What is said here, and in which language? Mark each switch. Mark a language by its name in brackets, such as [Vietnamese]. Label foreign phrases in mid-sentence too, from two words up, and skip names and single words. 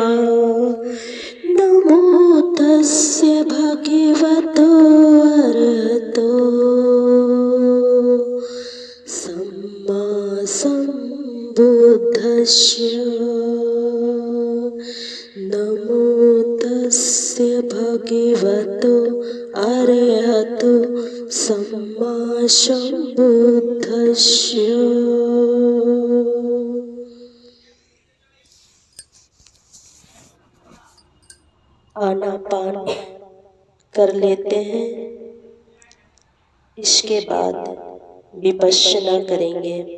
[Pali] नमो तस्य भगवतो अरहतो सम्मा सम्बुद्धस्य। नमो तस्य भगवतो अरहतो सम्मा सम्बुद्धस्य। [Hindi] आनापान कर लेते हैं। इसके बाद विपश्यना करेंगे।